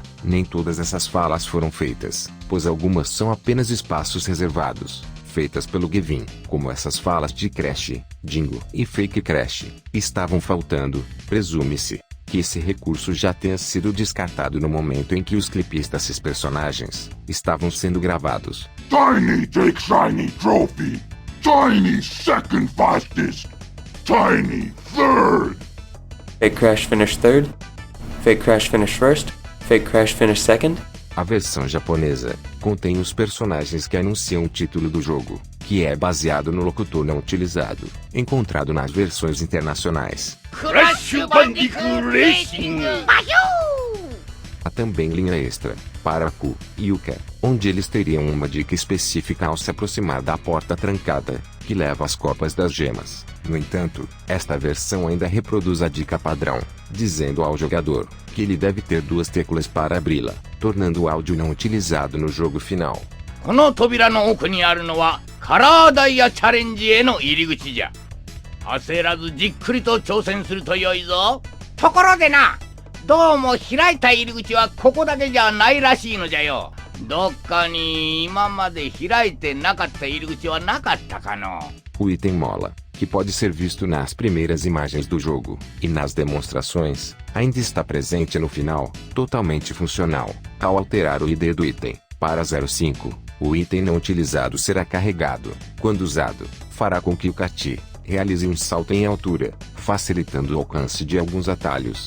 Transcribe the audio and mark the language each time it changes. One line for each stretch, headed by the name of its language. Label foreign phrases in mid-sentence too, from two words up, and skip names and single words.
Portuguese: Nem todas essas falas foram feitas, pois algumas são apenas espaços reservados, feitas pelo Gavin, como essas falas de Crash, Dingo e Fake Crash. Estavam faltando, presume-se que esse recurso já tenha sido descartado no momento em que os clipes desses personagens estavam sendo gravados.
English: Tiny take shiny trophy. Tiny second fastest. Tiny third. Fake Crash finished third. Fake Crash finished first. Fake Crash finished second.
Portuguese: A versão japonesa contém os personagens que anunciam o título do jogo, que é baseado no locutor não utilizado, encontrado nas versões internacionais. Crash Bandicoot Racing! Há também linha extra para Ku e Yuka, onde eles teriam uma dica específica ao se aproximar da porta trancada, que leva às copas das gemas. No entanto, esta versão ainda reproduz a dica padrão, dizendo ao jogador que ele deve ter 2 teclas para abri-la, tornando o áudio não utilizado no jogo final.
Japanese: この扉の奥にあるのはカラーダイヤチャレンジへの入り口じゃ。焦らずじっくりと挑戦するとよいぞ。ところでな、どうも開いた入り口はここだけじゃないらしいのじゃよ。どっかに今まで開いてなかった入り口はなかったかの。
Portuguese: O item mola, que pode ser visto nas primeiras imagens do jogo e nas demonstrações, ainda está presente no final, totalmente funcional. Ao alterar o ID do item para 05, o item não utilizado será carregado. Quando usado, fará com que o Kati realize um salto em altura, facilitando o alcance de alguns atalhos.